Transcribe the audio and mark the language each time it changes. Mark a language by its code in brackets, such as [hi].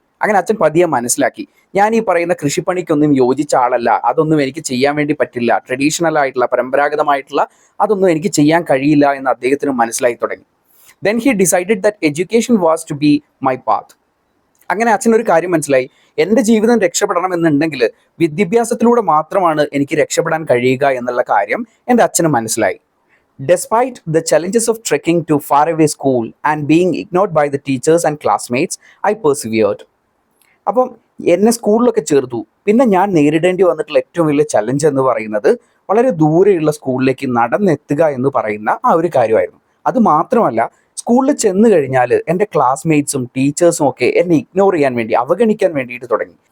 [ml] അങ്ങനെ അച്ഛൻ പതിയെ മനസ്സിലാക്കി, ഞാൻ ഈ പറയുന്ന കൃഷിപ്പണിക്കൊന്നും യോജിച്ച ആളല്ല, അതൊന്നും എനിക്ക് ചെയ്യാൻ വേണ്ടി പറ്റില്ല, ട്രഡീഷണൽ ആയിട്ടുള്ള, പരമ്പരാഗതമായിട്ടുള്ള അതൊന്നും എനിക്ക് ചെയ്യാൻ കഴിയില്ല എന്ന് അദ്ദേഹത്തിന് മനസ്സിലായി തുടങ്ങി. [en] Then he decided that education was to be my path. [ml] അങ്ങനെ അച്ഛനൊരു കാര്യം മനസ്സിലായി, എൻ്റെ ജീവിതം രക്ഷപ്പെടണം എന്നുണ്ടെങ്കിൽ വിദ്യാഭ്യാസത്തിലൂടെ മാത്രമാണ് എനിക്ക് രക്ഷപ്പെടാൻ കഴിയുക എന്നുള്ള കാര്യം എൻ്റെ അച്ഛന് മനസ്സിലായി. [en] Despite the challenges of trekking to faraway school and being ignored by the teachers and classmates, I persevered. [ml] അപ്പം എന്നെ സ്കൂളിലൊക്കെ ചേർത്തു. പിന്നെ ഞാൻ നേരിടേണ്ടി വന്നിട്ടുള്ള ഏറ്റവും വലിയ ചലഞ്ച് എന്ന് പറയുന്നത് വളരെ ദൂരെയുള്ള സ്കൂളിലേക്ക് നടന്നെത്തുക എന്ന് പറയുന്ന ആ ഒരു കാര്യമായിരുന്നു. അത് മാത്രമല്ല, സ്കൂളിൽ ചെന്ന് കഴിഞ്ഞാൽ എൻ്റെ ക്ലാസ്മേറ്റ്സും ടീച്ചേഴ്സും ഒക്കെ എന്നെ ഇഗ്നോർ ചെയ്യാൻ വേണ്ടി, അവഗണിക്കാൻ വേണ്ടിയിട്ട് തുടങ്ങി.